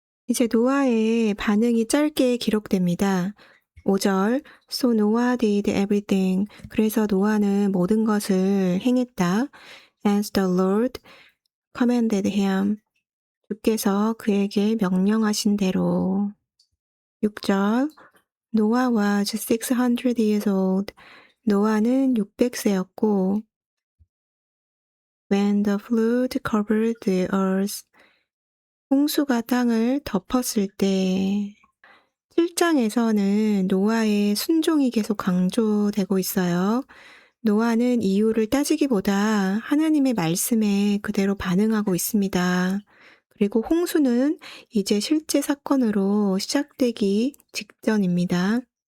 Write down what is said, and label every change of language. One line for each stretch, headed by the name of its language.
Korean: 이제 노아의 반응이 짧게 기록됩니다.
English: 5절 So Noah did everything.
Korean: 그래서 노아는 모든 것을 행했다.
English: As the Lord commanded him.
Korean: 주께서 그에게 명령하신 대로.
English: 6절 Noah was 600 years old.
Korean: 노아는 600세였고
English: When the flood covered the earth.
Korean: 홍수가 땅을 덮었을 때 7장에서는 노아의 순종이 계속 강조되고 있어요. 노아는 이유를 따지기보다 하나님의 말씀에 그대로 반응하고 있습니다. 그리고 홍수는 이제 실제 사건으로 시작되기 직전입니다.